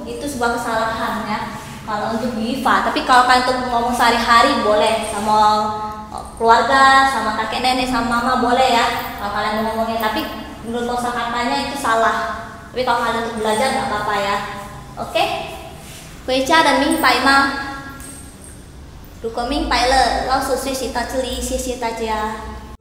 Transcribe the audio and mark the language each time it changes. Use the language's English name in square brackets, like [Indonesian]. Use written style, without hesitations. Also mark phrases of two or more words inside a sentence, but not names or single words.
[Indonesian] Itu sebuah kesalahan ya. Kalau untuk Yifa, tapi kalau kalian untuk ngomong sehari-hari boleh sama keluarga, sama kakek nenek, sama mama boleh ya. Kalau kalian mau ngomongin, tapi menurut kosakatanya itu salah. Tapi kalau kalian untuk belajar nggak apa-apa ya. Oke? [Chinese] 回家的明白吗？如果明白了，老师学习到这里，谢谢大家。